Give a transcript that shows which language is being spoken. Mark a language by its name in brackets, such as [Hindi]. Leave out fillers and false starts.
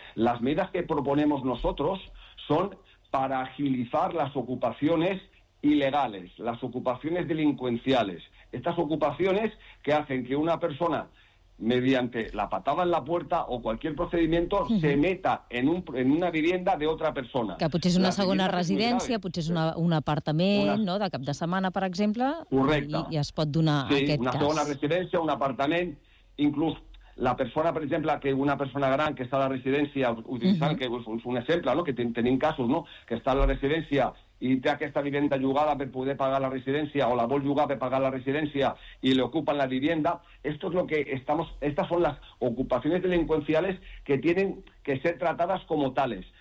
[Spanish] Las medidas que proponemos nosotros son para agilizar las ocupaciones ilegales, las ocupaciones delincuenciales. Estas ocupaciones que hacen que una persona, mediante la patada en la puerta o cualquier procedimiento, uh-huh, se meta en una vivienda de otra persona. [Catalan] Que potser és una segona residència, potser és un apartament, no?, de cap de setmana, per exemple. Correcte. I es pot donar, sí, aquest una cas. Una segona residència, un apartament. [Spanish] Incluso la persona, por ejemplo, que una persona gran que está en la residencia, utilizar, uh-huh, que es un ejemplo, ¿no?, que tienen casos, ¿no?, que está en la residencia y te que esta vivienda llogada para poder pagar la residencia o [Catalan] la vol llogar [Spanish] para pagar la residencia y le ocupan la vivienda. Esto es lo que estamos, estas son las ocupaciones delincuenciales que tienen que ser tratadas como tales.